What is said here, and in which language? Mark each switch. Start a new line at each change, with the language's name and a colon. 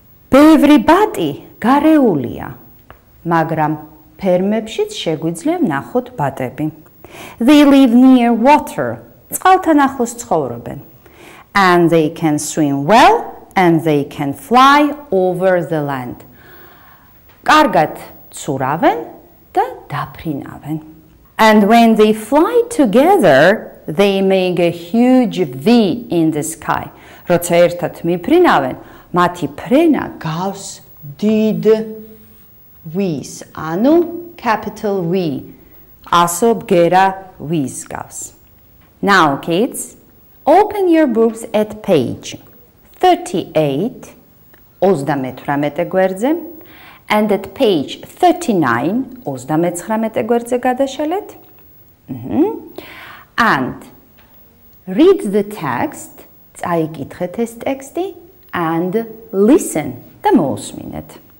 Georgian: ბევრი ბატი გარეულია, მაგრამ ფერმებშიც შეგვიძლია ვნახოთ ბატები.
English: They live near water,
Georgian: წყალთან ახლოს ცხოვრობენ.
English: And they can swim well and they can fly over the land.
Georgian: კარგად ცურავენ და დაფრინავენ.
English: And when they fly together, they make a huge V in the sky.
Georgian: Როცა ერთად მიფრინავენ, მათი ფრენა გავს დიდ V-ს, ანუ
English: capital V,
Georgian: ასო ბგერა V-ს გავს.
English: Now, kids, open your books at page 38,
Georgian: 38 გვერდზე,
English: and at page 39,
Georgian: 39 გვერდზე გადაშალეთ.
English: And read the text,
Georgian: წაიკითხეთ ეს ტექსტი,
English: and listen
Georgian: და მოусმინეთ.